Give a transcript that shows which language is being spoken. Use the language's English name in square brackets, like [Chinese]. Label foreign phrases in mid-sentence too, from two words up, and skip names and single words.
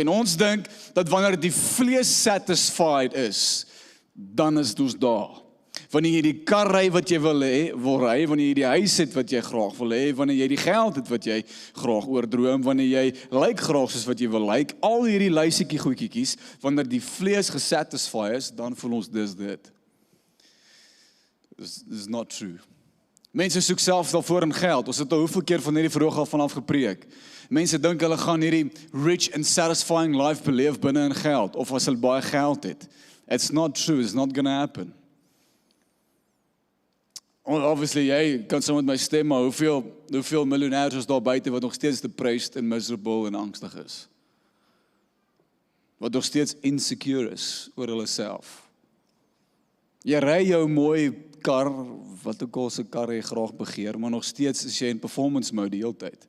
[Afrikaans] En ons dink dat wanneer die vlees satisfied is, dan is ons daar. Wanneer jy die kar ry wat jy wil ry, wanneer jy die huis het wat jy graag wil hê, wanneer jy die geld het wat jy graag oordroom, wanneer jy lyk graag soos wat jy wil lyk, al hierdie luisiekie goedjies, wanneer die vlees gesatisfy is, dan voel ons dis dit. [English] This is not true. [Afrikaans] Mense soek self daarvoor in geld. Ons het al hoeveel keer van hierdie vroeg al vanaf gepreek. Mense dink hulle gaan hierdie [English] rich and satisfying life [Afrikaans] beleef binne in geld, of as hulle baie geld het. [English] It's not true, it's not gonna happen. Obviously, [Afrikaans] jy kan saam met my stem, maar hoeveel miljonairs is daar buite wat nog steeds depressed en miserable en angstig is? Wat nog steeds insecure is oor hulle self. Jy ry jou mooi kar, wat ook al se kar jy graag begeer, maar nog steeds is jy in [English] performance mode [Afrikaans] die hele tyd.